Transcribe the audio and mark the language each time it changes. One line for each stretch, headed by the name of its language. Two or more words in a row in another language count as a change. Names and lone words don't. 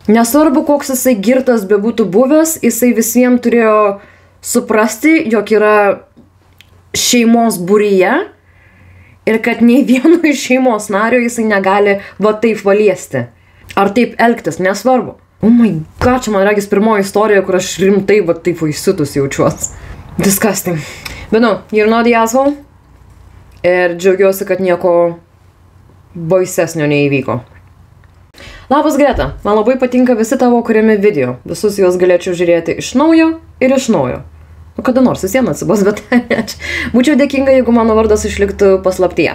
Lithuanian: Nesvarbu, koks jisai girtas bebūtų buvęs, jisai visiems turėjo suprasti, jog yra šeimos būryje ir kad nei vieno iš šeimos nario jisai negali va taip valiesti. Ar taip elgtis, nesvarbu.
English: Oh my god,
Lithuanian: čia man regis pirmoji istorija, kur aš rimtai va taip įsiutus jaučiuos.
English: Disgusting. Bet no, you're not the asshole.
Lithuanian: Ir džiaugiuosi, kad nieko baisesnio neįvyko. Labas Greta, man labai patinka visi tavo kuriami video. Visus juos galėčiau žiūrėti iš naujo ir iš naujo. Nu, kada nors vis viena atsibos, bet būčiau dėkinga, jeigu mano vardas išliktų paslaptyje.